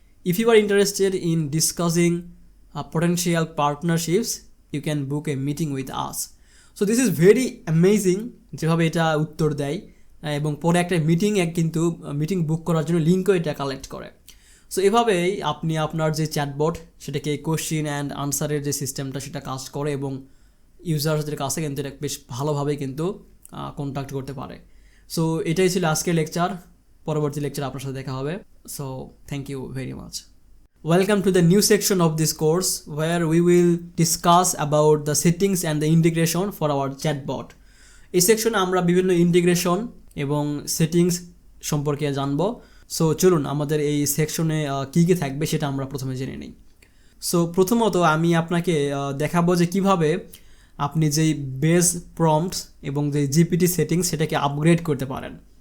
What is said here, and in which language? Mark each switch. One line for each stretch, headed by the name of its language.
English: If you are interested in discussing potential partnerships, you can book a meeting with us. So this is very amazing
Bangla: যেভাবে এটা উত্তর দেয় এবং পরে একটা কিন্তু মিটিং বুক করার জন্য লিঙ্কও এটা কালেক্ট করে। সো এভাবেই আপনি আপনার যে চ্যাটবট সেটাকে কোশ্চেন অ্যান্ড আনসারের যে সিস্টেমটা সেটা কাজ করে এবং ইউজার্সদের কাছে কিন্তু এটা বেশ ভালোভাবে কিন্তু কন্ট্যাক্ট করতে পারে। সো এটাই ছিল আজকের লেকচার। পরবর্তী লেকচার আপনার সাথে দেখা হবে।
English: So thank you very much. Welcome to the new section of this course where we will discuss about the settings and the integration for our chatbot.
Bangla: এই সেকশনে আমরা বিভিন্ন ইন্টিগ্রেশন এবং সেটিংস সম্পর্কে জানবো। সো চলুন আমাদের এই সেকশনে কী কী থাকবে সেটা আমরা প্রথমে জেনে নিই। সো প্রথমত আমি আপনাকে দেখাবো যে কিভাবে আপনি যেই বেস প্রম্পটস এবং যে জিপিটি সেটিংস সেটাকে আপগ্রেড করতে পারেন।